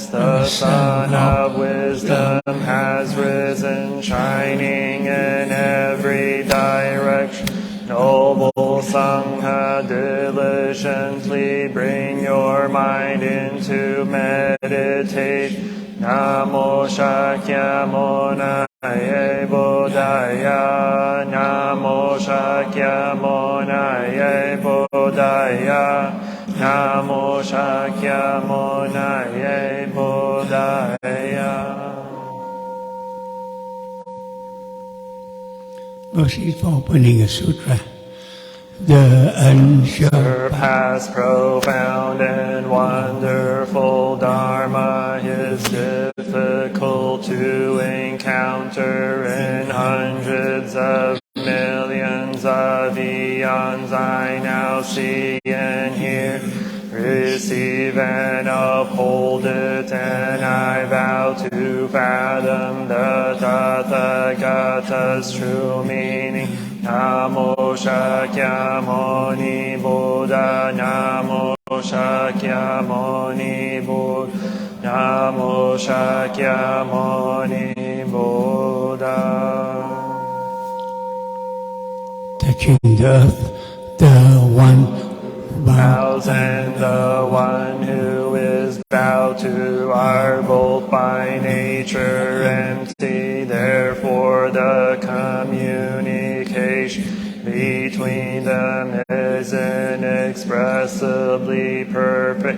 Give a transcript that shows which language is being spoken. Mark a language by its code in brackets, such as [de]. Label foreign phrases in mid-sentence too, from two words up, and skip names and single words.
[en] The sun of wisdom has risen, shining in every direction. Noble Sangha, diligently bring your mind into meditation. [sa] Namo Shakyamonaye Bodhaya Namo Shakyamonaye Bodhaya Namo Shakyamonaye Bodhaya. [en] She's for opening a sutra. The Surpass profound and wonderful Dharma is difficult to encounter in hundreds of millions of eons. I now see and hear, receive and uphold it, and I vow to fathom the Tathagata's true meaning. [sa] Namo Shakyamuni Buddha, Namo Shakyamuni Buddha, Namo Shakyamuni Buddha. [en] touching the earth, the one Bows and the one who is bowed to are both by nature empty. Therefore the communication between them is inexpressibly perfect.